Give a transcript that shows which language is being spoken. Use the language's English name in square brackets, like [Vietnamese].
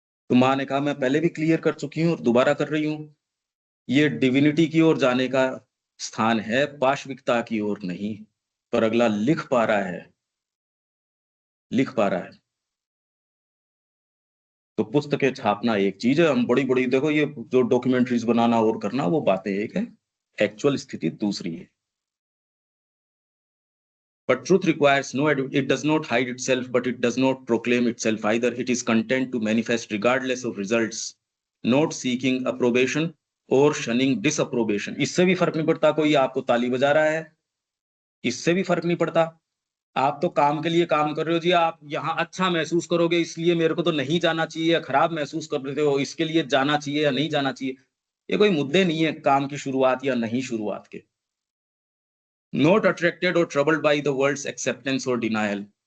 [Hindi] तो माँ ने कहा मैं पहले भी क्लियर कर चुकी हूँ और दोबारा कर रही हूँ, ये डिविनिटी की ओर जाने का स्थान है, पाशविकता की ओर नहीं। पर अगला लिख पा रहा है, लिख पा रहा है। तो पुस्तकें छापना एक चीज है, हम बड़ी बड़ी देखो ये जो डॉक्यूमेंट्रीज बनाना और करना वो बातें एक है, एक्चुअल स्थिति दूसरी है। [English] But truth requires no, it does not hide itself, but it does not proclaim itself either. It is content to manifest regardless of results, not seeking approbation or shunning disapprobation. [Hindi] इससे भी फर्क नहीं पड़ता कोई आपको ताली बजा रहा है, इससे भी फर्क नहीं पड़ता। आप तो काम के लिए काम कर रहे हो जी, आप यहाँ अच्छा महसूस करोगे इसलिए मेरे को तो नहीं जाना चाहिए, या खराब महसूस कर रहे हो इसके लिए जाना चाहिए या नहीं जाना चाहिए। ये कोई मुद्दे नहीं है काम की शुरुआत या नहीं शुरुआत के। [English] Not attracted और troubled by the world's acceptance और denial.